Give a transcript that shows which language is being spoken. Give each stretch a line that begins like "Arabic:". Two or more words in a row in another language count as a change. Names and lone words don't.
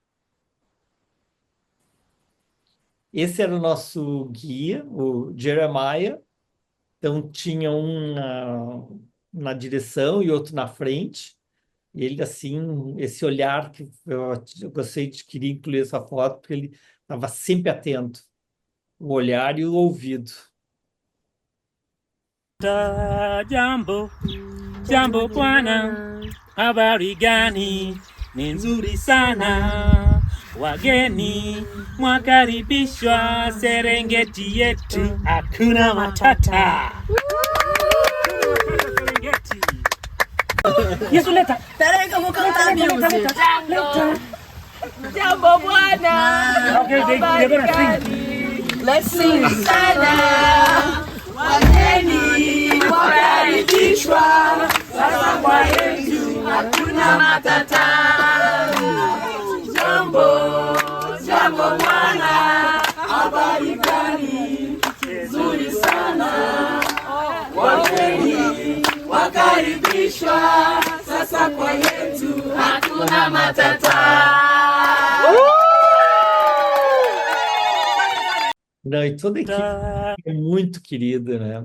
Portuguese: Esse era o nosso guia, o Jeremiah. Então, tinha um na direção e outro na frente. E ele, assim, esse olhar que eu gostei de querer incluir essa foto, porque ele estava sempre atento, o olhar e o ouvido.
Swahili: Jambo, jambo bwana, habari gani? Ni nzuri sana. Wageni mwakaribishwa Serengeti yetu, hakuna matata. Serengeti. Yesu leta.
Portuguese: Peraí que eu vou cantar a music. Jambo bwana.
English: Okay, they're gonna sing. Let's sing.
Swahili: Sana. Wageni wakaribishwa. Sasa kwa yetu hakuna matata. Jambo, jambo bwana. Habari gani? Nzuri sana. Wageni wakaribishwa. Sasa kwa yetu hakuna matata.
Portuguese: Não, e toda a equipe é muito querida, né?